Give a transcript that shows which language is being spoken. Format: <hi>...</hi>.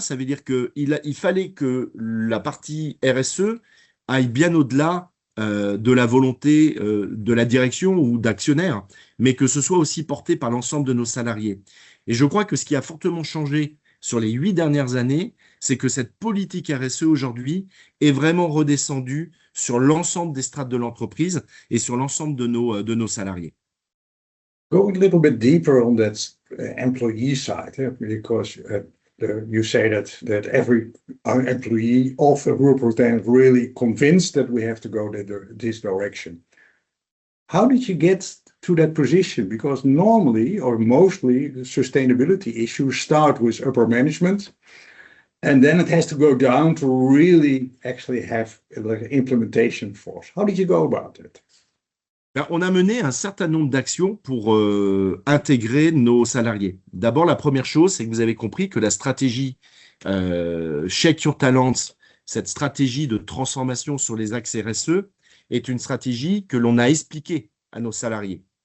<fr>Ça veut dire qu'il fallait que la partie RSE aille bien au-delà de la volonté de la direction ou d'actionnaires, mais que ce soit aussi porté par l'ensemble de nos salariés. Et je crois que ce qui a fortement changé sur les 8 dernières années, c'est que cette politique RSE aujourd'hui est vraiment redescendue sur l'ensemble des strates de l'entreprise et sur l'ensemble de nos salariés.</fr> <en>Going a little bit deeper on that employee side, because you say that every employee of the group Routin really convinced that we have to go this direction. How did you get to that position? Because normally or mostly the sustainability issues start with upper management and then it has to go down to really actually have like an implementation force. How did you go about it?</en> <fr>On a mené un certain nombre d'actions pour intégrer nos salariés. D'abord, la première chose, c'est que vous avez compris que la stratégie Check Your Talents, cette stratégie de transformation sur les axes RSE, est une stratégie que l'on a expliquée à nos salariés.</fr>